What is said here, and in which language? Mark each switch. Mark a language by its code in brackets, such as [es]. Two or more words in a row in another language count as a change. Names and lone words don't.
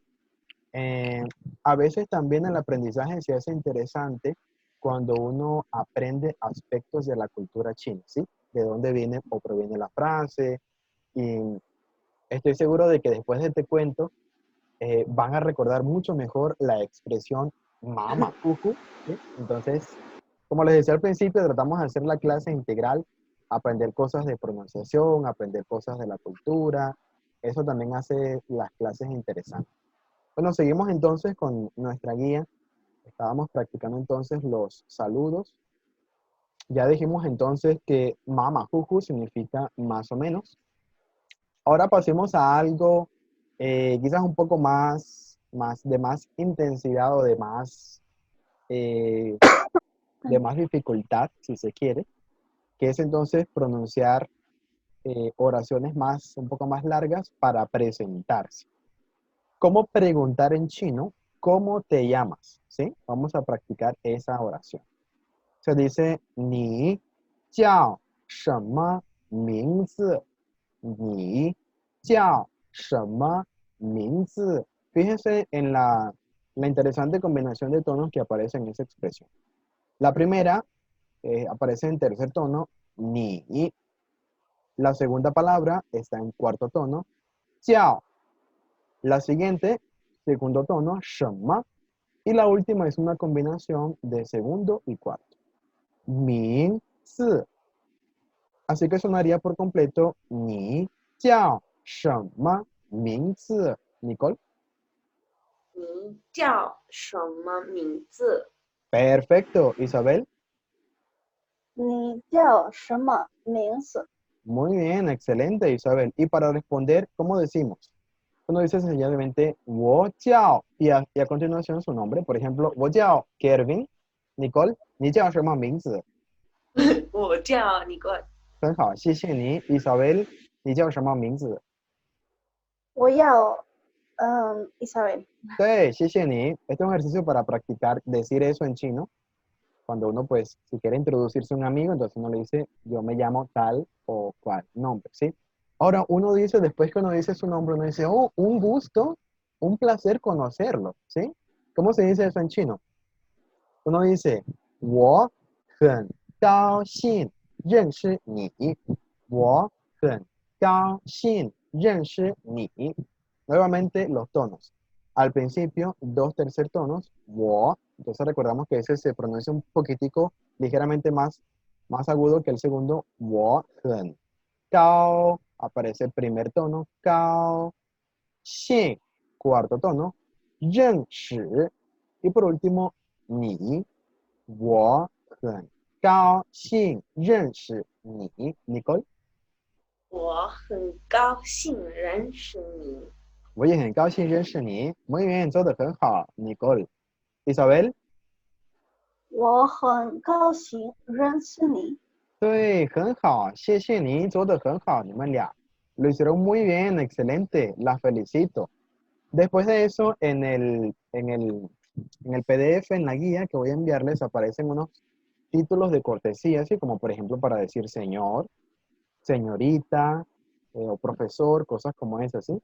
[es] Eh, a veces también el aprendizaje se hace interesante cuando uno aprende aspectos de la cultura china, ¿sí? De dónde viene o proviene la frase. Y estoy seguro de que después de este cuento van a recordar mucho mejor la expresión [zh] 马马虎虎, [es] ¿sí? Entonces, como les decía al principio, tratamos de hacer la clase integral, aprender cosas de pronunciación, aprender cosas de la cultura. Eso también hace las clases interesantes. Bueno, seguimos entonces con nuestra guía. Estábamos practicando entonces los saludos. Ya dijimos entonces que [zh] 马马虎虎 [es] significa más o menos. Ahora pasemos a algo quizás un poco de más intensidad o eh, de más dificultad, si se quiere, que es entonces pronunciar oraciones un poco más largas para presentarse. ¿Cómo preguntar en chino? ¿Cómo te llamas? ¿Sí? Vamos a practicar esa oración. Se dice, [zh] 你叫什么名字. 你叫什么名字. [es] Fíjense en la interesante combinación de tonos que aparece en esa expresión. La primera aparece en tercer tono, ni. La segunda palabra está en cuarto tono, jiao. La siguiente, segundo tono, shenme. Y la última es una combinación de segundo y cuarto. Ming, zi. Así que sonaría por completo, [zh] 你叫什么名字. [es] Nicole. [zh] 你叫什么名字？ [es] Perfecto. Isabel. [zh] 你叫什么名字？ [es] Muy bien, excelente, Isabel. Y para responder, ¿cómo decimos? Uno dice sencillamente, [zh] 我叫, [es] y a continuación su nombre. Por ejemplo, [zh] 我叫 Kevin. Nicole, 你叫什么名字？我叫你过，很好，谢谢你。Isabel, 你叫什么名字？我要Isabel。对，谢谢你. [es] Este es un ejercicio para practicar decir eso en chino. Cuando uno, pues, si quiere introducirse a un amigo, entonces uno le dice, yo me llamo tal o cual nombre, ¿sí? Ahora, uno dice, después que uno dice su nombre, uno dice, oh, un gusto, un placer conocerlo, ¿sí? ¿Cómo se dice eso en chino? Uno dice, [zh] 我很高兴认识你。我很高兴认识你. [es] Nuevamente los tonos. Al principio, dos tercer tonos, 我. Entonces recordamos que ese se pronuncia un poquitico, ligeramente más agudo que el segundo, [zh] 我很高. [es] Aparece el primer tono, [zh] 高兴, [es] cuarto tono, [zh] 认识. [es] Y por último, [zh] 你，我很高兴认识你, Nicole. 我很高兴认识你。我也很高兴认识你. [es] Muy bien, [zh] 做得很好, Nicole. [es] Isabel. [zh] 我很高兴认识你。对，很好，谢谢你，做得很好，你们俩. [es] Lo hicieron muy bien, excelente, las felicito. Después de eso, en el PDF, en la guía que voy a enviarles, aparecen unos títulos de cortesía, así como por ejemplo para decir señor, señorita o profesor, cosas como esas, ¿sí?